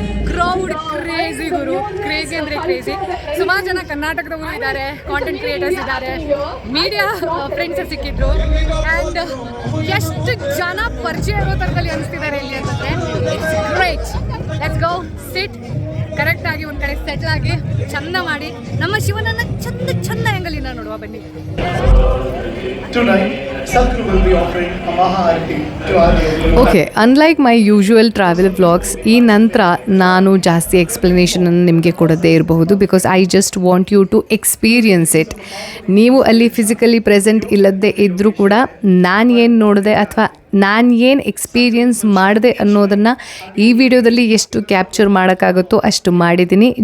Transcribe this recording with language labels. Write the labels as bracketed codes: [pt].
[kn] Crowd crazy ಗುರು, crazy ಅಂದರೆ crazy. ಸುಮಾರು ಜನ ಕರ್ನಾಟಕದವರು ಇದ್ದಾರೆ, ಕಾಂಟೆಂಟ್ ಕ್ರಿಯೇಟರ್ಸ್ ಇದ್ದಾರೆ, ಮೀಡಿಯಾ ಫ್ರೆಂಡ್ಸ್ ಸಿಕ್ಕಿದ್ರು. ಆ್ಯಂಡ್ ಎಷ್ಟು ಜನ ಪರಿಚಯ ಇರೋ ಥರದಲ್ಲಿ ಅನಿಸ್ತಿದ್ದಾರೆ ಇಲ್ಲಿ ಅಂತಂದರೆ [en] It's great. Let's go sit [kn] ಕರೆಕ್ಟಾಗಿ ಒಂದು ಕಡೆ ಸೆಟ್ಲ್ ಆಗಿ ಚಂದ ಮಾಡಿ ನಮ್ಮ ಶಿವನನ್ನು ಚಂದ ಆ್ಯಂಗಲಿಂದ ನೋಡುವ ಬನ್ನಿ. [en] Tonight, Sadhguru will be offering a Maha-Arati to our dear okay, unlike my usual travel vlogs, [kn] ಈ ನಂತರ ನಾನು ಜಾಸ್ತಿ ಎಕ್ಸ್ಪ್ಲನೇಷನನ್ನು ನಿಮಗೆ ಕೊಡದೇ ಇರಬಹುದು. [en] Because I just want you to experience it. [kn] ನೀವು ಅಲ್ಲಿ ಫಿಸಿಕಲಿ ಪ್ರೆಸೆಂಟ್ ಇಲ್ಲದೇ ಇದ್ದರೂ ಕೂಡ ನಾನು ಏನು ನೋಡಿದೆ ಅಥವಾ ನಾನು ಏನು ಎಕ್ಸ್ಪೀರಿಯನ್ಸ್ ಮಾಡಿದೆ ಅನ್ನೋದನ್ನು ಈ ವಿಡಿಯೋದಲ್ಲಿ ಎಷ್ಟು ಕ್ಯಾಪ್ಚರ್ ಮಾಡೋಕ್ಕಾಗುತ್ತೋ ಅಷ್ಟು ಮಾಡಿದ್ದೀನಿ.